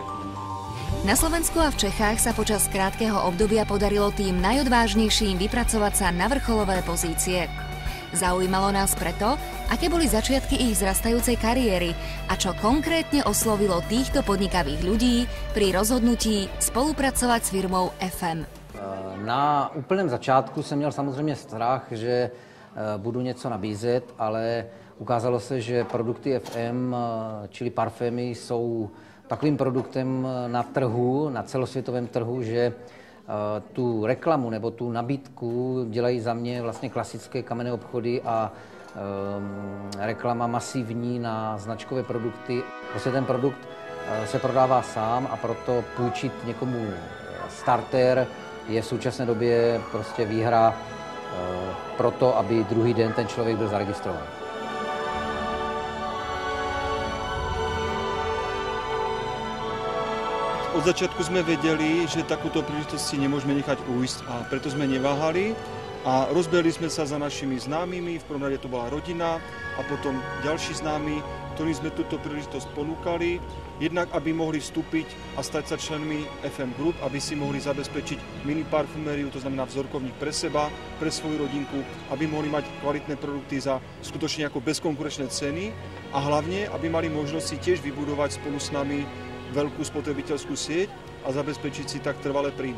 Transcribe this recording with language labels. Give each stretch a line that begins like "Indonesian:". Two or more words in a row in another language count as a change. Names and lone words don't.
Slovak: Na Slovensku a v Čechách sa počas krátkeho obdobia podarilo tým najodvážnejším vypracovať sa na vrcholové pozície. Zaujímalo nás preto, aké boli začiatky ich vzrastajúcej kariéry a čo konkrétne oslovilo týchto podnikavých ľudí pri rozhodnutí spolupracovať s firmou FM.
Czech: Na úplném začátku jsem měl samozřejmě strach, že budu něco nabízet, ale ukázalo se, že produkty FM, čili parfémy, jsou takovým produktem na trhu, na celosvětovém trhu, že tu reklamu nebo tu nabídku dělají za mě vlastně klasické kamenné obchody a reklama masivní na značkové produkty. Prostě ten produkt se prodává sám a proto půjčit někomu starter je v současné době prostě výhra pro to, aby druhý den ten člověk byl zaregistrován.
Slovak: Od začiatku sme vedeli, že takúto príležitosť si nemôžeme nechať ujsť a preto sme neváhali A rozbehli sme sa za našimi známymi, v prvom rade to bola rodina a potom ďalší známi, ktorým sme túto príležitosť ponúkali, jednak aby mohli vstúpiť a stať sa členmi FM Group, aby si mohli zabezpečiť mini parfumériu, to znamená vzorkovník pre seba, pre svoju rodinku, aby mohli mať kvalitné produkty za skutočne ako bezkonkurenčné ceny a hlavne, aby mali možnosť si tiež vybudovať spolu s nami veľkú spotrebiteľskú sieť a zabezpečiť si tak trvalé príjmy.